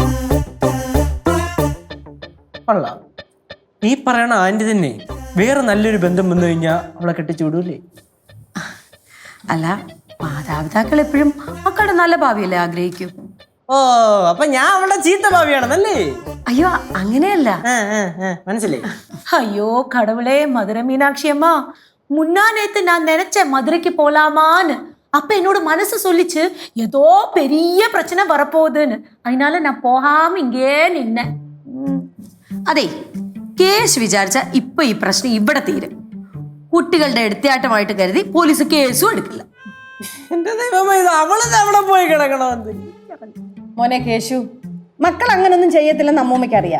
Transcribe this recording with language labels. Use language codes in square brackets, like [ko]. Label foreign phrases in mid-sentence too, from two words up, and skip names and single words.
[ml] കൊള്ളാം, ഈ പറയണ ആന്റി തന്നെ വേറെ നല്ലൊരു ബന്ധം വന്നു കഴിഞ്ഞാൽ അവളെ കെട്ടിച്ചു വിടൂലേ? അല്ല, മാതാപിതാക്കൾ എപ്പോഴും മക്കളുടെ നല്ല ഭാവിയല്ലേ ആഗ്രഹിക്കൂ. ഓ, അപ്പൊ ഞാൻ അവളുടെ ചീത്ത ഭാവിയാണെന്നല്ലേ? അയ്യോ അങ്ങനെയല്ല. മനസ്സിലായി. [ta] ஐயோ கடவுளே, மதுரை மீனாட்சி அம்மா, முன்னா நேத்து நான் நினைச்சேன் மதுரைக்கு போலாமான்னு. அப்ப என்னோட மனசு சொல்லிச்சு ஏதோ பெரிய பிரச்சனை வரப்போகுதுன்னு. அதனால நான் போகாம இங்கே நின்னேன். [ml] അതെ, കേസ് വിചാരിച്ച ഇപ്പൊ ഈ പ്രശ്നം ഇവിടെ തീരും. കുട്ടികളുടെ എടുത്തിയാട്ടമായിട്ട് കരുതി പോലീസ് കേസും എടുക്കില്ല. എന്റെ ദൈവമേ, ഇത് അവളത് അവിടെ പോയി കിടക്കണമെന്ന്. മോനെ കേശു, മക്കൾ അങ്ങനൊന്നും ചെയ്യത്തില്ലെന്ന് അമ്മൂമ്മയ്ക്ക് അറിയാം.